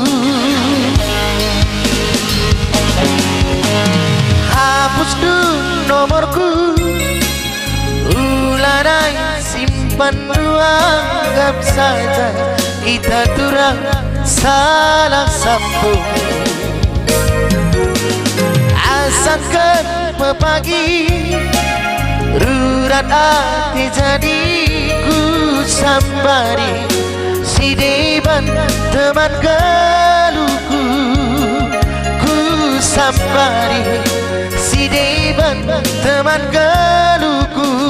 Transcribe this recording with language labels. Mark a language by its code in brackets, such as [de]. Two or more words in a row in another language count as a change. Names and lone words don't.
[id] Hapus dulu nomorku, ulanai simpan dulu, anggap saja kita turang salah sambung. [btx] Asalkan pepagi rurat hati jadiku sambari si deban teman geluku. Ku sambari si deban teman geluku.